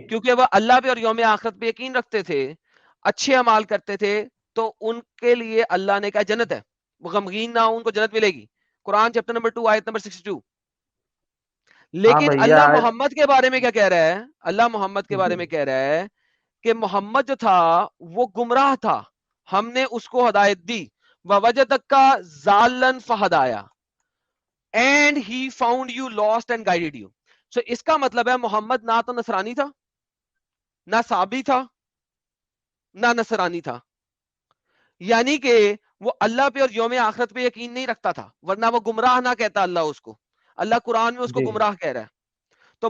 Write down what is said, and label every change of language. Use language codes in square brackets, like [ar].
[ur] کیونکہ وہ اللہ پہ اور یوم آخرت پہ یقین رکھتے تھے, اچھے اعمال کرتے تھے, تو ان کے لیے اللہ نے کہا جنت ہے, وہ غمگین نہ ہو, ان کو جنت ملے گی. قرآن چیپٹر نمبر 2 آیت نمبر 62. ہاں لیکن بھیا. اللہ محمد کے بارے میں کیا کہہ رہا ہے؟ اللہ محمد کے بارے جی میں کہہ رہا ہے کہ محمد جو تھا وہ گمراہ تھا, ہم نے اس کو ہدایت دی. [ar] وَوَجَدَكَ ضَالًّا فَهَدَايَا, [en] and he found you lost and guided you. [ur] So اس کا مطلب ہے محمد نہ تو نصرانی تھا, نہ صابی تھا, نہ نصرانی تھا, یعنی کہ وہ اللہ پہ اور یوم آخرت پہ یقین نہیں رکھتا تھا, ورنہ وہ گمراہ نہ کہتا اللہ اس کو. اللہ قرآن میں اس کو جی گمراہ کہہ رہا ہے. تو